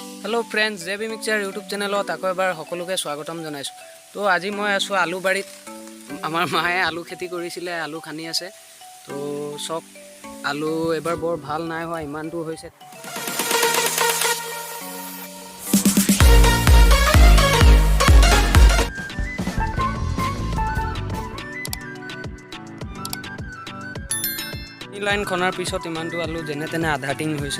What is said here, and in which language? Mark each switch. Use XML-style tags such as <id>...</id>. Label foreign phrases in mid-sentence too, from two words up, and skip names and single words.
<en>hello friends</en> <as>জেবি মিক্সচাৰ ইউটিউব চেনেলত আকৌ এবাৰ সকলোকে স্বাগতম জনাইছোঁ। तो আজি মই আছোঁ আলু বাৰীত। আমাৰ মায়ে আলু খেতি কৰিছিলে, আলু খানি আছে। তো সব আলু এবাৰ বৰ ভাল নাই হোৱা, ইমানটো হৈছে। লাইন খনাৰ পিছত ইমানটো আলু যেনে তেনে আধা টিং হৈছে।</as>